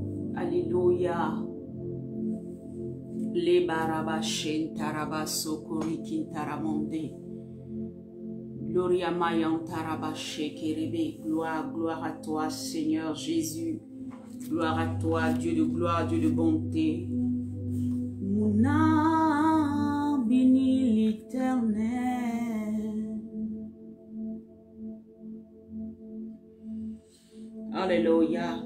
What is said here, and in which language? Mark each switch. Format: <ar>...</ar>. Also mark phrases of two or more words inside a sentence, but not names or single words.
<fr>Alléluia. Les barabashen tarabaso korikin taramonde. Gloria mayan tarabashe kerebe. Gloire, gloire à toi, Seigneur Jésus. Gloire à toi, Dieu de gloire, Dieu de bonté. Mon âme bénit l'Éternel. Alléluia.</fr>